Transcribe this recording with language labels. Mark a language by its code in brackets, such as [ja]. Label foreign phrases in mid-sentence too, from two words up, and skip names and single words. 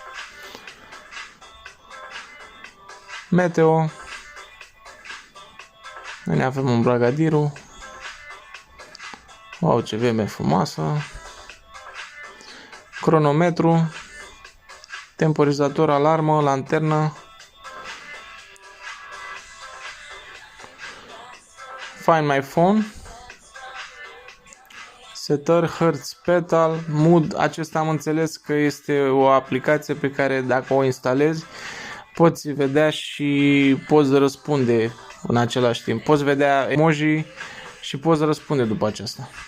[ro] Meteo. Noi avem un bragadiru. Wow, ce vreme frumoasă. Cronometru. Temporizator, alarmă, lanternă. [en] Find my phone. [ro] Setări, hărți, pedal, mood. Acesta am înțeles că este o aplicație pe care dacă o instalezi poți vedea și poți răspunde în același timp. Poți vedea emoji și poți răspunde după aceasta.